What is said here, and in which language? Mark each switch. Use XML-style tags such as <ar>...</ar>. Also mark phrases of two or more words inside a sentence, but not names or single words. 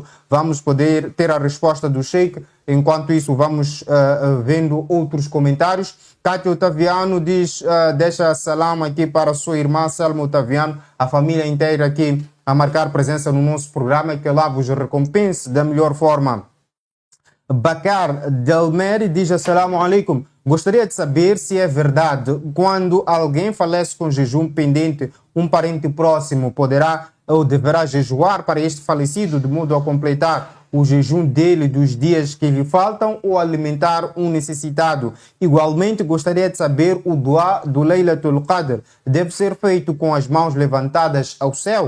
<pt>Vamos poder ter a resposta do Sheikh. Enquanto isso, vamos vendo outros comentários. Kátia Otaviano diz, deixa salam aqui para a sua irmã Selma Otaviano, a família inteira aqui a marcar presença no nosso programa, que lá vos recompense da melhor forma. Bakar Delmeri diz</pt> <ar>السلام عليكم.</ar> <pt>Gostaria de saber se é verdade, quando alguém falece com jejum pendente, um parente próximo poderá ou deverá jejuar para este falecido, de modo a completar o jejum dele dos dias que lhe faltam, ou alimentar um necessitado. Igualmente, gostaria de saber, o dua do Laylatul Qadr deve ser feito com as mãos levantadas ao céu?</pt>